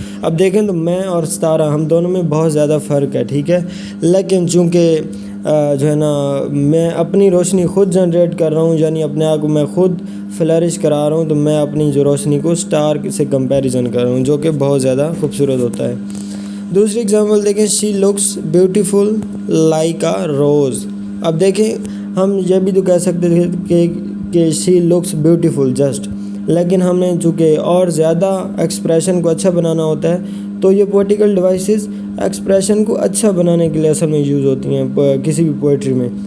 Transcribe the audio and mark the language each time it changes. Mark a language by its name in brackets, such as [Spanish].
[Urdu] اب دیکھیں تو میں اور ستارہ ہم دونوں میں بہت زیادہ فرق ہے. ٹھیک ہے, لیکن چونکہ جو ہے نا میں اپنی روشنی خود جنریٹ کر رہا ہوں, یعنی اپنے آپ کو میں خود فلرش کرا رہا ہوں, تو میں اپنی جو روشنی کو اسٹار سے کمپیریزن کر رہا ہوں, جو کہ بہت زیادہ خوبصورت ہوتا ہے. دوسری اگزامپل دیکھیں. [English] She looks beautiful like a rose. [Urdu] اب دیکھیں ہم یہ بھی تو کہہ سکتے تھے کہ [English] she looks beautiful just, [Urdu] لیکن ہم نے چونکہ اور زیادہ ایکسپریشن کو اچھا بنانا ہوتا ہے, تو یہ پوئٹیکل ڈیوائسز ایکسپریشن کو اچھا بنانے کے لیے اصل میں یوز ہوتی ہیں کسی بھی پوئٹری میں.